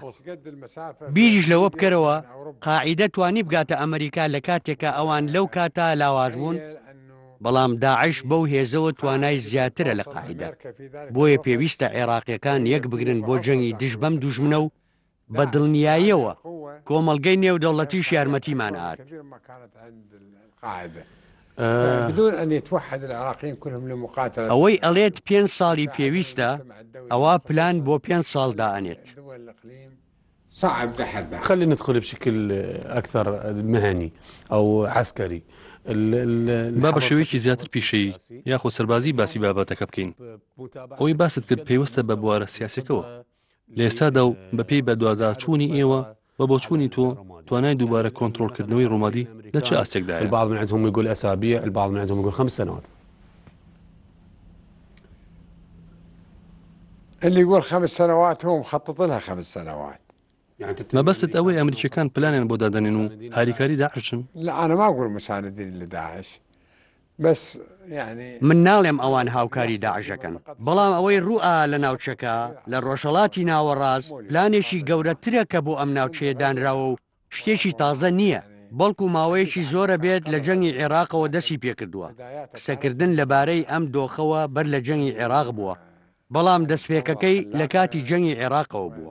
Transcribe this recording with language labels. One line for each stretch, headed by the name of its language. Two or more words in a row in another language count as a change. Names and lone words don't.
Central Kurdish: بیریش لەوە بکەرەوە قاعیدە توانی بگاتە ئەمریکا لە کاتێکە ئەوان لەو کاتا لاواز بوون، بەڵام داعش بەو هێزەوە توانای زیاترە لە قاعیدە. بۆیە پێویستە عێراقیەکان یەک بگرن بۆ جەنگی دژ بەم دوژمنە و بە دڵنیاییەوە کۆمەڵگەی نێودەوڵەتیش یارمەتیمان هات.
Arabic: بدون أن يتوحد العراقيين كلهم لمقاتلة.
Central Kurdish: ئەوەی ئەڵێت 5 ساڵی پێویستە، ئەوە پلان بۆ 5 ساڵ دائنێت.
Arabic: صعب دحر. خلينا ندخل بشكل أكثر مهني أو عسكري.
Central Kurdish: با بە شێوەیەکی زیاتر پیشەیی یاخۆ سەربازی باسی بابەتەکە بکەین. ئەوەی باست کرد پێوەستە بە بوارە سیاسەکەوە لە ئێستادا و بەپێی بەدواداچوونی ئێوە و بۆ چوونی تۆ توانای دووبارە کۆنتڕۆڵکردنەوەی ڕۆمادی لە چه ئاستێکدایە؟
Arabic: البعض من عندهم يقول أسابيع، البعض من عندهم يقول 5 سنوات. اللي يقول 5 سنوات هو مخطط لها 5 سنوات.
Central Kurdish: مەبەستت ئەوەی ئەمریکیەکان پلانیان بۆ دادەنێن و هاریکاری داعشن؟
Arabic: لا أنا ما أقول مساندين لداعش، بس يعني
Central Kurdish: من ناڵێم ئەوان هاوکاری داعشەکەن، بەڵام ئەوەی ڕوئا لە ناوچەکە لە ڕۆژهەڵاتی ناوەڕاست پلانێکی گەورەترە کە بۆ ئەم ناوچەیە دانراوە و شتێکی تازە نییە، بەڵکو ماوەیەکی زۆرە بێت لە جەنگی عێراقەوە دەستی پێکردووە. قسەکردن لەبارەی ئەم دۆخەوە بەر لە جەنگی عێراق بووە، بەڵام دەستپێکەکەی لە کاتی جەنگی عێراقەوە بووە.